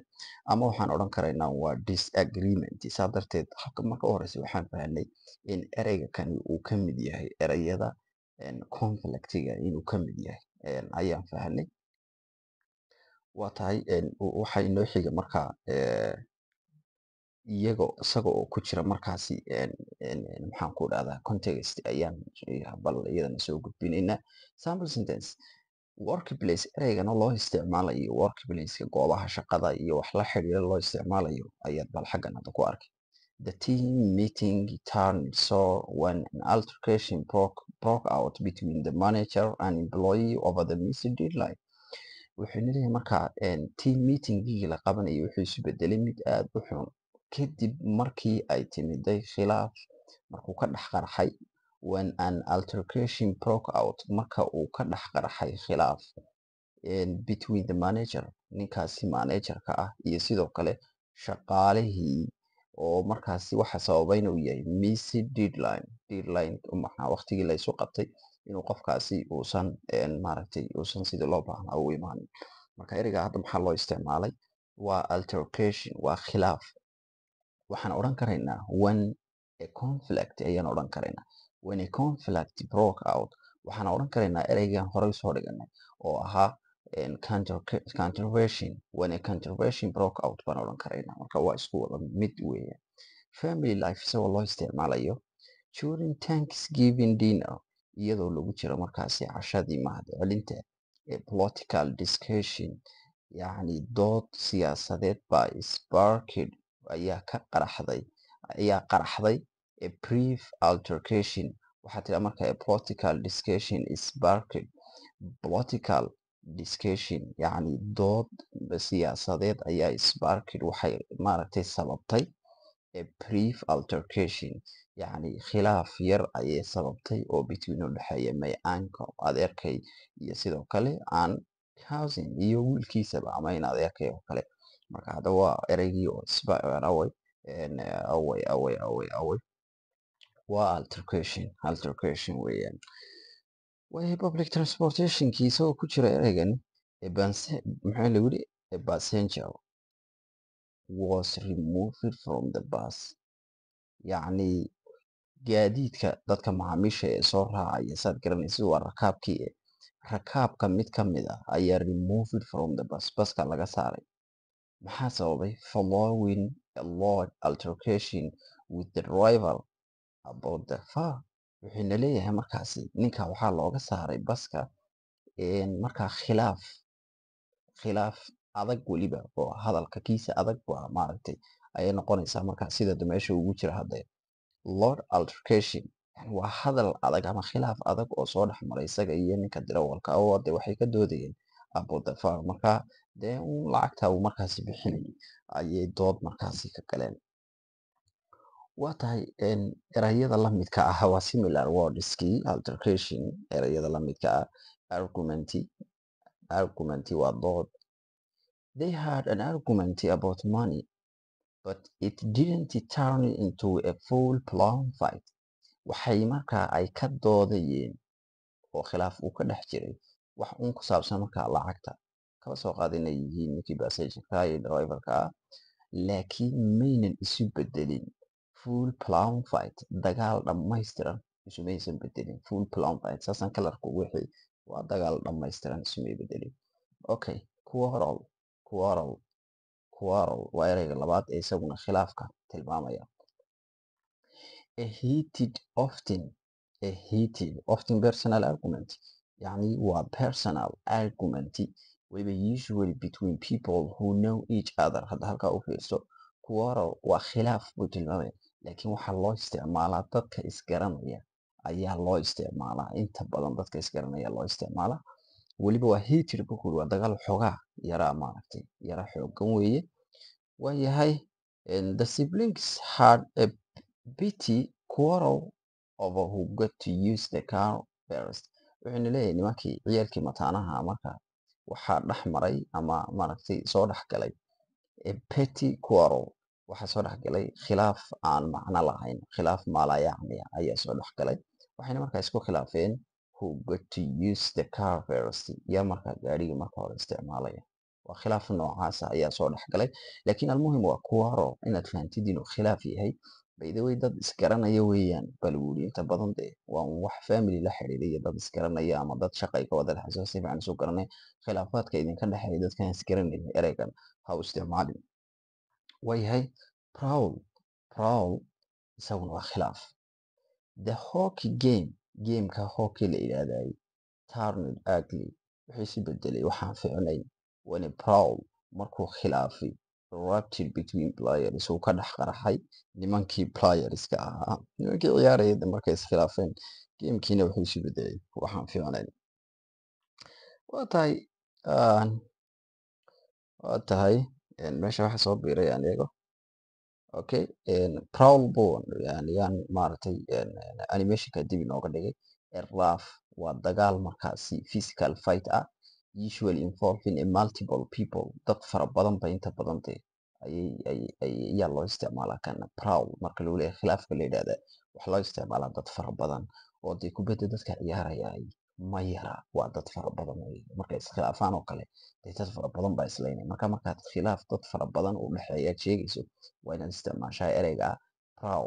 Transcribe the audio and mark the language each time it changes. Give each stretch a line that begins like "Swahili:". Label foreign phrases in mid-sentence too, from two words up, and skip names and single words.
Somali: Ama waxaan odhan karaynaa waa disagreement. Saa darteed habka marka u horeysa waxaan fahnay in ereyga kani uu ka mid yahay ereyada conflictiga inuu ka mid yahay ayaan fahnay. Waa tahay waxa inoo xiga markaa isaga oo ku jira markaasi maxaan ku dhahdaa context ayaan bal iyadana soo gudbinaynaa.
English: Sample sentence workplace
Somali: ereygana loo isticmaalayo workplaceka goobaha shaqada iyo wax la xiriira loo isticmaalayo ayaad bal xaggan hadda ku arkay.
English: The team meeting turned sour when an altercation broke out between the manager and employee over the missing deadline.
Somali: Wuxuu leeyahay markaa
English: team meetingii
Somali: la qabanayay wuxuu isu bedelay mid aad u xun kadib markii ay timiday khilaaf markuu ka dhex qarxay
English: when an altercation broke out
Somali: marka uu ka dhex qarxay khilaaf
English: between the manager
Somali: ninkaasi managerka ah iyo sidoo kale shaqaalihii oo markaasi waxa sababayna uu yahay
English: missing deadline
Somali: maxaa waqtigii la isu qabtay inuu qofkaasi uusan maaragtay uusan sidii loo baahnaa u imaanin. Marka ereyga hadda maxaa loo isticmaalay? Waa altercation, waa khilaaf. Waxaan odhan karaynaa
English: when a conflict
Somali: ayaan odhan karaynaa.
English: When a conflict broke out
Somali: waxaan odhan karaynaa ereygan horey soo dhiganay oo ahaa controversy.
English: When a controversy broke out
Somali: baan odhan karaynaa. Marka waa isku wada mid weeyaan.
English: Family life
Somali: isagoo loo isticmaalayo
English: during Thanksgiving dinner
Somali: iyadoo lagu jiro markaasi cashadii mahadcelinta
English: political discussion
Somali: yacni dood siyaasadeed baa sparked ayaa qaraxday
English: a brief altercation.
Somali: Waxaa tira marka
English: a political discussion is sparked political discussion
Somali: yacni dood siyaasadeed ayaa sparked waxay maaragtay sababtay
English: a brief altercation
Somali: yacni khilaaf yar ayay sababtay oo between u dhexeeya
English: my uncle
Somali: adeerkay iyo sidoo kale
English: an cousin
Somali: iyo wiilkiisaba ama in adeerkay oo kale. Marka hadda waa ereygii oo away waa altercation weeyaan. Way
English: public transportationkii
Somali: isagoo ku jira ereygan maxaa lagu yidhi
English: a passenger was removed from the bus
Somali: yacni gaadiidka dadka macaamiisha ee soo raacaya saad garanaysid waa rakaabkii rakaabka mid ka mid ah ayaa
English: removed from the bus
Somali: baska laga saaray. Maxaa sababay?
English: Following a loud altercation with the driver about the fare.
Somali: Wuxuuna leeyahay markaasi ninka waxaa looga saaray baska markaa khilaaf adag weliba oo hadalka kiisa adag waa maaragtay ayay noqonaysaa markaa sida meesha ugu jira hadda
English: loud altercation
Somali: yani waa hadal adag ama khilaaf adag oo soo dhex maray isaga iyo ninka darawalka oo de waxay ka doodayeen
English: about the fare
Somali: marka dee lacagta uu markaasi bixinayay ayay dood markaasi ka galeen. Waa tahay erayada la midka ah waa
English: similar wordskii altercation
Somali: erayada la midka ah argument waa dood
English: They had an argument about money, but it didn't turn into a full-blown fight.
Somali: Waxay markaa ay ka doodayeen oo khilaaf uu ka dhex jiray wax uun ku saabsan markaa lacagta. Kaba soo qaad inay yihiin ninkii passenger-ka iyo driver-ka ah, laakiin maynan isu bedelin
English: full-blown fight.
Somali: Dagaal dhammaystiran isumaysan bedelin.
English: Full-blown fight
Somali: saasan kalarku wixii waa dagaal dhammaystiran isumay bedelin. Okay, quarrel, quarrel, quarrel waa ereyga labaad ee isaguna khilaafka tilmaamaya.
English: A heated, often personal argument.
Somali: Yani waa
English: personal argument waliba usually between people who know each other.
Somali: Hadda halkaa u fiirso. Quarrel waa khilaaf buu tilmaamaya, laakiin waxaa loo isticmaalaa dadka isgaranaya ayaa loo isticmaalaa. Inta badan dadka isgaranaya loo isticmaalaa. Waliba waa heated buu ku yiri, waa dagaal xoogaa yaraa maaragtay yara xoogan weeye. Waayahay,
English: the siblings had a petty quarrel over who got to use the car first.
Somali: Wuxuuna leeyahay nimankii ciyaalkii mataanaha marka waxaa dhex maray ama maaragtay soo dhex galay
English: a petty quarrel.
Somali: Waxaa soo dhex galay khilaaf aan macno lahayn, khilaaf maalayacni ayaa soo dhex galay. Waxayna markaa isku khilaafeen
English: who got to use the car first.
Somali: Yaa markaa gaadhiga marka hore isticmaalaya. Waa khilaaf noocaas ah ayaa soo dhex galay. Laakiin almuhim waa quarrel inaad fahantid inuu khilaaf yahay.
English: By the way,
Somali: dad isgaranaya weeyaan bal wuli inta badan dee waa wax family la xiriira iyo dad isgaranaya ama dad shaqay ka wada dhexayso si fiican isu garanay. Khilaafaadka idinka dhexeeya dadkan isgaranaya ereygan ha u isticmaalin. Waayahay, prowl, prowl isaguna waa khilaaf.
English: The hockey game,
Somali: gameka hockey la yidhaahday,
English: turned ugly.
Somali: Wuxuu isu bedelay waxaan fiicnayn
English: when a prowl
Somali: markuu khilaafay
English: erupted between players
Somali: uu ka dhex qaraxay nimankii playerska ahaa. Nimankii ciyaarayay markay iskhilaafeen gamekiina wuxuu isu bedelay waxaan fiicnayn. Waa tahay meesha waxa soo biiray aan eego. Okay, prowl buu yaan maaragtay animationka dib inooga dhigay.
English: Rough
Somali: waa dagaal markaasi
English: physical fight ah, usually involving a multiple people.
Somali: Dad fara badan ba inta badan dee ayaa loo isticmaalaa kan prowl marka lagu leeyahay khilaafka la yidhaahda waxaa loo isticmaalaa dad fara badan oo dee kubadda dadka ciyaaraya ma yara, waa dad fara badan wey. Markay iskhilaafaan oo kale dee dad fara badan baa islaynaya. Markaad khilaaf dad fara badan u dhexeeya aad sheegayso waa inaad isticmaashaa ereyga prowl.